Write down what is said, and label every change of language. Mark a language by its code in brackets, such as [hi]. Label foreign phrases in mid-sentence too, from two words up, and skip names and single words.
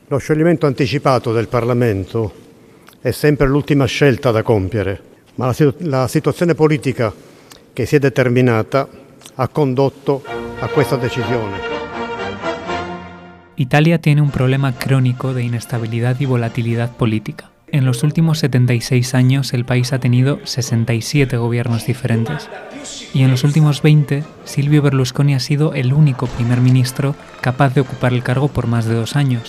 [it] Lo scioglimento anticipato del Parlamento è sempre l'ultima scelta da compiere, ma la situazione politica che si è determinata ha condotto a questa decisione. [es] Italia tiene un problema crónico de inestabilidad y volatilidad política. En los últimos 76 años el país ha tenido 67 gobiernos diferentes. Y en los últimos 20, Silvio Berlusconi ha sido el único primer ministro capaz de ocupar el cargo por más de 2 años.